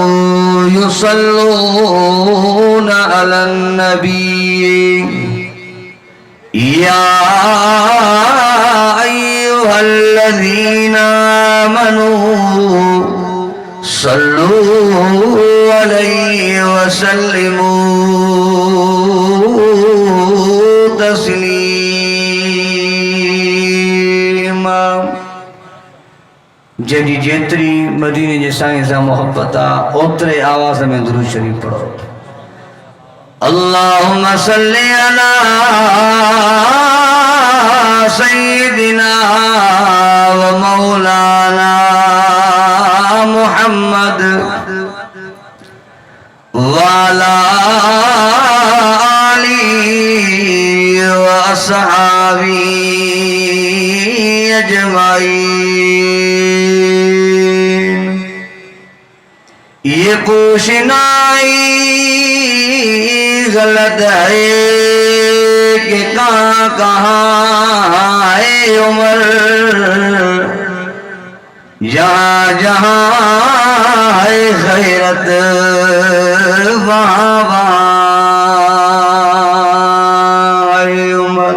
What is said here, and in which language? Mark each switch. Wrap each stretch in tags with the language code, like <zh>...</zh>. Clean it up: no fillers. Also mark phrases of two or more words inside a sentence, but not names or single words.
<ar>يصلون على النبي يا أيها الذين آمنوا صلوا عليه وسلموا تسليما.</ar> <sd>जॾहिं जेतिरी मदीने जे साईं सां मोहब्बत आहे ओतिरे आवाज़ में दुरूद शरीफ़ पढ़ो.</sd> <ar>اللهم صل على سيدنا ومولانا محمد وعلى آله وأصحابه أجمعين.</ar> <ur>یہ پوچھنا ہی غلط ہے کہ کہاں کہاں ہے عمر، جہاں جہاں ہے خیرت وہاں وہاں ہے عمر.</ur>